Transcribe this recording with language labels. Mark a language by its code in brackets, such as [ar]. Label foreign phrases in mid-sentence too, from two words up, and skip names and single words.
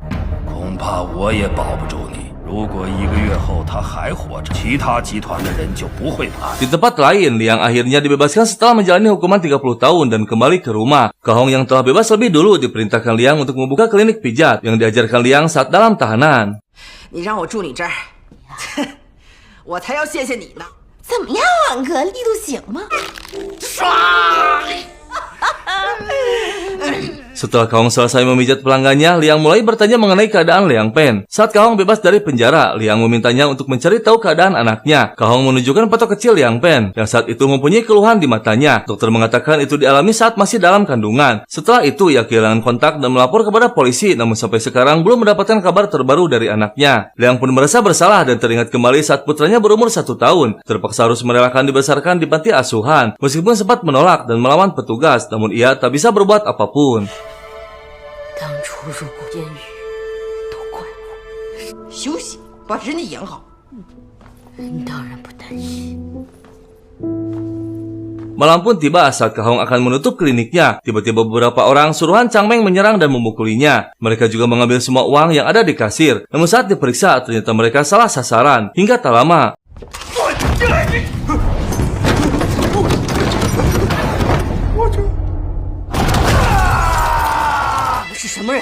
[id] Di tempat lain, Liang akhirnya dibebaskan setelah menjalani hukuman 30 tahun dan kembali ke rumah. Kahong yang telah bebas lebih dulu diperintahkan Liang untuk membuka klinik pijat yang diajarkan Liang saat dalam tahanan. [zh] 怎么样，王哥，力度行吗？ [id] Setelah Kahong selesai memijat pelanggannya, Liang mulai bertanya mengenai keadaan Liang Pen. Saat Kahong bebas dari penjara, Liang memintanya untuk mencari tahu keadaan anaknya. Kahong menunjukkan foto kecil Liang Pen, yang saat itu mempunyai keluhan di matanya. Dokter mengatakan itu dialami saat masih dalam kandungan. Setelah itu, ia kehilangan kontak dan melapor kepada polisi, namun sampai sekarang belum mendapatkan kabar terbaru dari anaknya. Liang pun merasa bersalah dan teringat kembali saat putranya berumur 1 tahun, terpaksa harus merelakan dibesarkan di panti asuhan. Meskipun sempat menolak dan melawan petugas, namun ia tak bisa berbuat apapun. [zh] 当初入过监狱，都怪我。休息，把身体养好。当然不担心。 [id] Malam pun tiba saat Kahong akan menutup kliniknya. Tiba-tiba beberapa orang suruhan Changmeng menyerang dan memukulinya. Mereka juga mengambil semua uang yang ada di kasir. Namun saat diperiksa, ternyata mereka salah sasaran. Hingga tak lama, [zh] 是什么人？